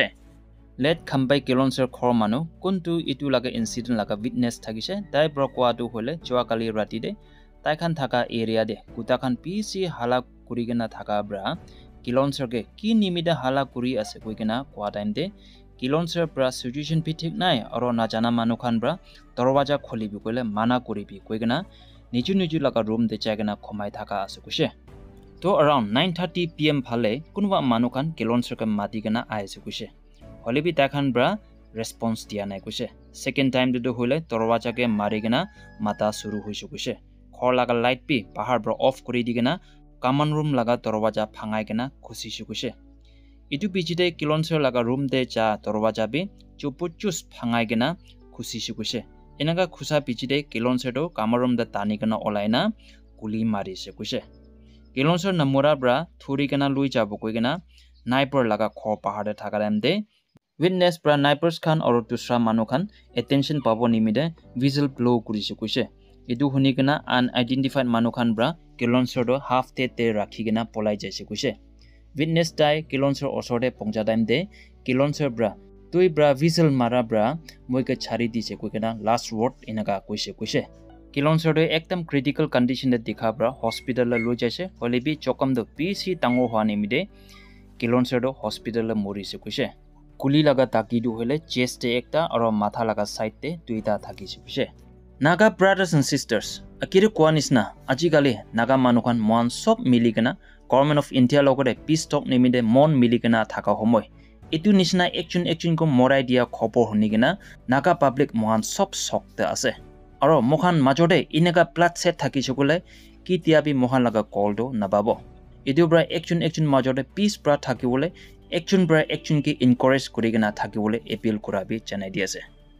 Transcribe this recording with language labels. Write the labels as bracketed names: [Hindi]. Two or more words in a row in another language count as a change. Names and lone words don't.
[Naga Pidgin] Let Khambai Kelonser khor manu kuntu itu laga incident laga witness thagise tai bra kwa du hole chua kali rati de tai khan thaka area de kuta khan pc hala kurigena thaka bra Kelonser ge ki nimida hala kuri ase koigena kwa time de Kelonser bra situation pitik nai aro na jana manu khan bra dorwaja kholibi koile mana koribi koigena niju laga room de chagena khomai thaka ase kushe to around 9:30 pm phale kunwa manu khan Kelonser ka mati gena aise kushe holibi takhan bra response dia nai kushe second time de hole dorwaja ke mari gena mata suru hoise kushe khor laga light pi bahar bra off kori digena [English] common room [Naga Pidgin] laga dorwaja phangai gena khushi kushe itu bichide Kelonser laga room de cha dorwaja bi chupuchus phangai gena khushi kushe enaga khusa bichide Kelonser do kamarum da tani gena olaina kuli mari se kushe Kelonser namura bra thuri gena lui jabo koigena naipor laga khor pahar de thakaram de witness bra naipers khan aro dusra manu khan attention pabo nimide [English] whistle blow [Naga Pidgin] kuri se kushe edu huni gena unidentified manu khan bra Kelonser do half te rakhi gena polai jaise kushe witness dai Kelonser osode pongja time de Kelonser bra tui bra whistle mara bra moike chari dise koigena [English] last word [Naga Pidgin] enaga koise Kelonser do ekdam critical condition de dikha bra hospital la lo jaise holebi chokam do pc tango hwani mide Kelonser do hospital la mori se koise kuli laga taki du hole chest te ekta aro matha laga side te duita thaki se koise [English] Naga brothers and sisters [Naga Pidgin] akire kwanisna ajikali naga manukhan mon sob miligena [English] government of India [Naga Pidgin] logode [English] peace talk [Naga Pidgin] nimide mon miligena thaka homoy etu nisna action ko morai dia khopor hunigena naga public mohan sob sokte ase aro mokhan majode inega plat set thaki chukule ki tiabi mohan laga call do nababo etu bra action majode peace bra thakibole action ke encourage kurigena thakibole appeal kurabi janai di ase